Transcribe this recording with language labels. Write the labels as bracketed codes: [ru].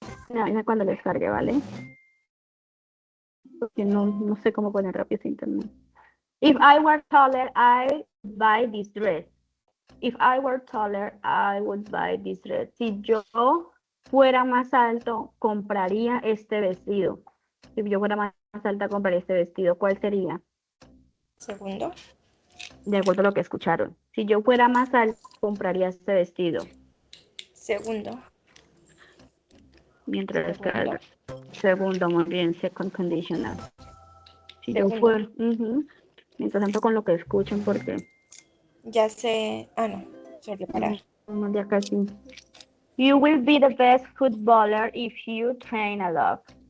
[es] Me avisa cuando les cargue, ¿vale? Porque no sé cómo poner rápido ese internet. [en] If I were taller, I would buy this dress. If I were taller, I would buy this dress. [es] Si yo fuera más alto, compraría este vestido. Si yo fuera más alta, compraría este vestido. ¿Cuál sería? Segundo. De acuerdo a lo que escucharon. Si yo fuera más alto, compraría este vestido. Segundo. Mientras carga. Segundo, muy bien. Second conditional. Si Segundo. yo fuera... Mientras tanto con lo que escuchen, porque... Ya sé... Ah, no. Solo parar. Ya casi. [en] You will be the best footballer if you train a lot.